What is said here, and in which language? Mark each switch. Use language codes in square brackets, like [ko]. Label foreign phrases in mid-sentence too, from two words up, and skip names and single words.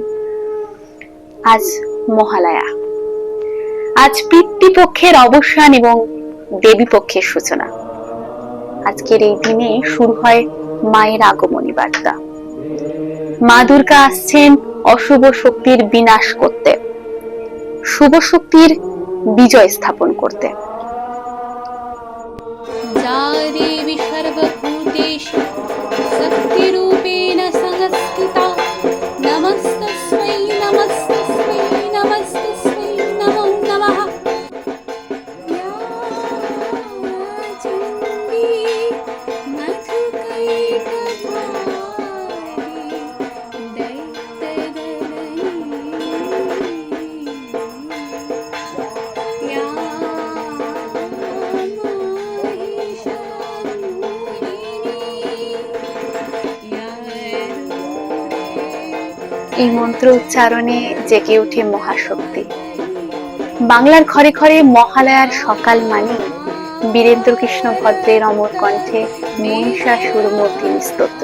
[bn] আজ মহালয়া, আজ পিতৃপক্ষের অবসান এবং দেবী পক্ষের সূচনা। আজকের এই দিনে শুরু হয় মায়ের আগমনী বার্তা। মা দুর্গা আসছেন অশুভ শক্তির বিনাশ করতে, শুভ শক্তির বিজয় স্থাপন করতে। [sa] या देवी सर्वभूतेषु शक्तिरूपेण संस्थिता नमस्तस्मै नमस्तस्मै नमस्तस्मै नमो नमः। या चण्डी मधुकैटभारी दैत्यदलनी या [bn] এই মন্ত্র উচ্চারণে জেগে ওঠে মহাশক্তি। বাংলার ঘরে ঘরে মহালয়ার সকাল মানে বীরেন্দ্র কৃষ্ণ ভদ্রের অমর কণ্ঠে মহিষাসুরমর্দিনী স্তোত্র।